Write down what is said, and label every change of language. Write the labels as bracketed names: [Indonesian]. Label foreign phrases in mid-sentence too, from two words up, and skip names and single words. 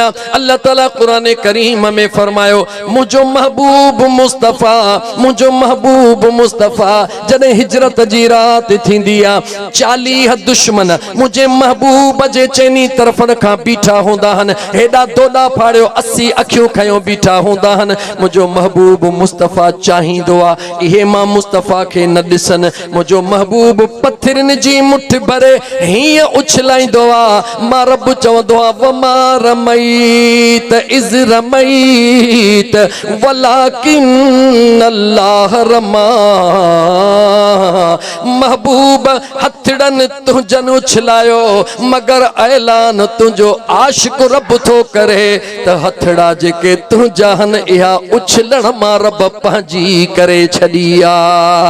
[Sindhi] अल्लाह ताला कुरान करीम में फरमायो मुझो महबूब मुस्तफ़ा, मुझो महबूब मुस्तफ़ा जॾहिं हिजरत जी रात थींदी आ 40 दुश्मन मुझे महबूब जे चइनी तरफ़न खां बीठा हूंदा हन, हेॾा दोॾा फाड़ियो 80 अखियूं खयो बीठा हूंदा हन। मुझो महबूब मुस्तफ़ा चाहींदो आ इहे मां मुस्तफ़ा खे न ॾिसनि। मुझो महबूब पत्थरनि जी मुठ भरे हीअं उछलाईंदो आ, मां रब चवंदो आ [Arabic] وما رميت إذ رميت ولكن الله رمى. [Sindhi] महबूब हथड़न तुंजन उछलायो मगर ऐलान तुंजो आशिक रब थो करे त हथड़ा जेके तुंजा हन इहा उछलण मां रब पंहिंजी करे छॾी आ।